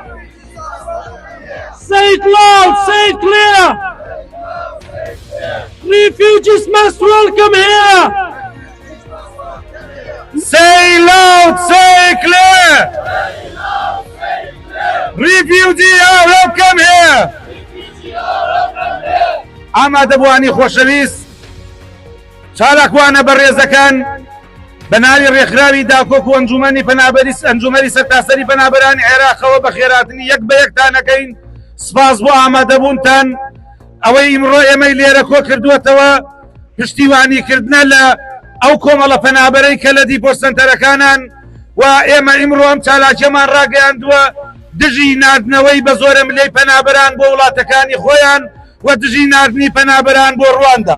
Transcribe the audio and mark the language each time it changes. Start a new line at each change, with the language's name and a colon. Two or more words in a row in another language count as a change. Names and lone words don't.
English: Say it loud, say it clear. Refugees must welcome here. Say loud, say clear. Refugees are welcome here.
Central Kurdish: ئامادە بوانی خۆشەویست چالاکوانە بەڕێزەکان بە ناوی ڕێکخراوی داکۆک و ئەنجومەری سەرتاسەری پەنابەرانی عێراقەوە بە خێراتنی یەک بە یەکتانەکەین. سپاس بۆ ئامادەبوونتان ئەوەی ئیمڕۆ ئێمەی لێرە کۆ کردووەتەوە پشتیوانیکردنە لە ئەو کۆمەڵە پەنابەرەی کە لە دیپۆ سەنتەرەکانان و ئێمە ئیمڕۆ ئەم چالاکیەمان ڕاگەیاندووە دژی ناردنەوەی بە زۆرە ملەی پەنابەران بۆ وڵاتەکانی خۆیان و دژی ناردنی پەنابەران بۆ ڕواندا.